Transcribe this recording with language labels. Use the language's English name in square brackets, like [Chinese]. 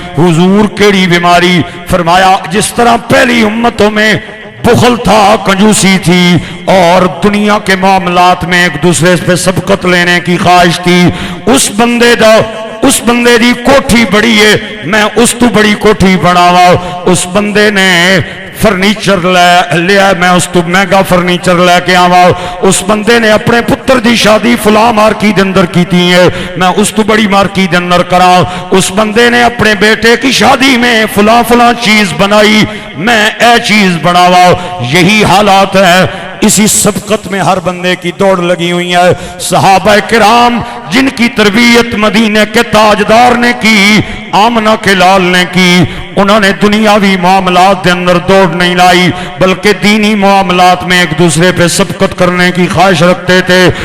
[Punjabi] حضور کیڑی بیماری؟ [Urdu] فرمایا جس طرح پہلی امتوں میں بخل تھا، کنجوسی تھی اور دنیا کے معاملات میں ایک دوسرے پہ سبقت لینے کی خواہش تھی. [Punjabi] اس بندے دی کوٹھی بڑی ہے، میں اس تو بڑی کوٹھی بناوا. اس بندے نے فرنیچر لیا، میں اس تو مہنگا فرنیچر لے کے آوا. اس بندے نے اپنے پتر دی شادی فلاں مارکی دے اندر کیتی ہے، میں اس تو بڑی مارکی دے اندر کرا. [Urdu] اس بندے نے اپنے بیٹے کی شادی میں فلاں چیز بنائی، میں اے چیز بناوا. یہی حالات ہے، اسی سبقت میں ہر بندے کی دوڑ لگی ہوئی ہے. صحابہ کرام جن کی تربیت مدینے کے تاجدار نے کی، آمنہ کے لال نے کی، انہوں نے دنیاوی معاملات دے اندر دوڑ نہیں لائی بلکہ دینی معاملات میں ایک دوسرے پہ سبقت کرنے کی خواہش رکھتے تھے.